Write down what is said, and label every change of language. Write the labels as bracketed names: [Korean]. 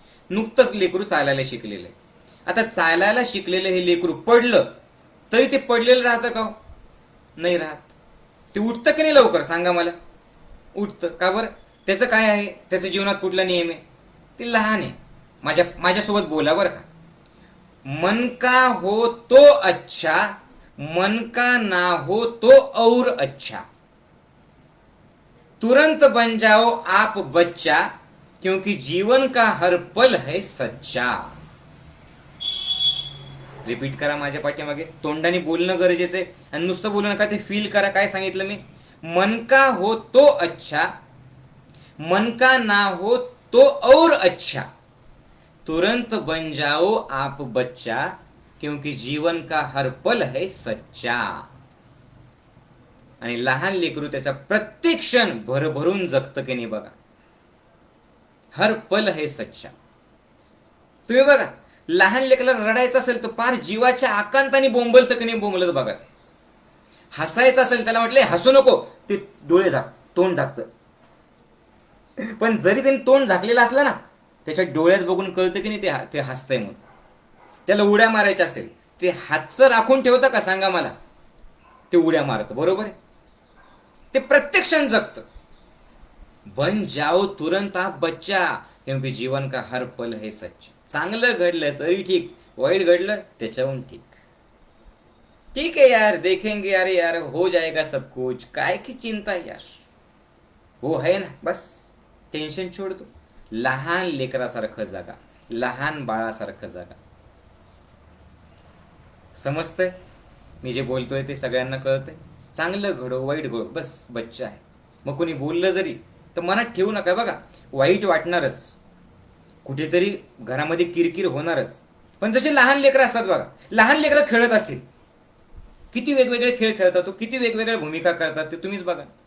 [Marathi] नुकतंच लेकरू चालायला शिकलेलं आहे. आता चालायला शिकलेलं हे लेकरू पडलं तरी ते पडलेलं राहतं का? नाही राहत. ते उठतं की नाही लवकर? सांगा मला. उठतं का बरं? त्याचं काय आहे? त्याच्या जीवनात कुठला नियम आहे? ते लहान आहे. माझ्यासोबत बोला बरं का. [Hindi] मन का हो तो अच्छा, मन का ना हो तो और अच्छा, तुरंत बन जाओ आप बच्चा, क्योंकि जीवन का हर पल है सच्चा. [Marathi] रिपीट करा माझ्या पाठीमागे. तोंडाने बोलणं गरजेचं आहे, आणि नुसतं बोलू नका, ते फील करा. काय सांगितलं मी? [Hindi] मन का हो तो अच्छा, मन का ना हो तो और अच्छा, तुरंत बन जाओ आप बच्चा, क्योंकि जीवन का हर पल है सच्चा. [Marathi] आणि लहान लेकरू त्याचा प्रत्येक क्षण भरभरून जगतं की नाही बघा. [Hindi] हर पल है सच्चा. [Marathi] तुम्ही बघा, लहान लेकराला रडायचं असेल तर पार जीवाच्या आकांताने बोंबलतं की नाही बोंबलत बघा. ते हसायचं असेल, त्याला म्हटलंय हसू नको, ते डोळे झाक, तोंड झाकतं. पण जरी त्यांनी तोंड झाकलेलं असलं ना, त्याच्या डोळ्यात बघून कळतं की नाही ते हसतंय म्हणून. त्याला उड्या मारायच्या असेल, ते हातचं राखून ठेवतं का? सांगा मला. ते उड्या मारतं, बरोबर आहे. ते प्रत्येक क्षण जगतं. [Hindi] बन जाओ तुरंत आप बच्चा, क्योंकि जीवन का हर पल है सच्चा. [Marathi] चांगलं घडलं तरी ठीक, वाईट घडलं त्याच्याहून ठीक. [Hindi] ठीक है यार, देखेंगे यार, यार हो जाएगा सब कुछ, काय की चिंता यार, हो है ना, बस टेन्शन छोड़ दो. [Marathi] लहान लेकरासारखं जगा, लहान बाळासारखं जगा. समजतंय मी जे बोलतोय ते? सगळ्यांना कळतंय? चांगलं घडो, वाईट घडो, बस बच्चा आहे. मग कोणी बोललं जरी तर मनात ठेवू नका. बघा, वाईट वाटणारच, कुठेतरी घरामध्ये किरकिर होणारच, पण जसे लहान लेकरं असतात बघा, लहान लेकरं खेळत असतील, किती वेगवेगळे खेळ खेळतात, तो किती वेगवेगळ्या भूमिका करतात ते तुम्हीच बघा.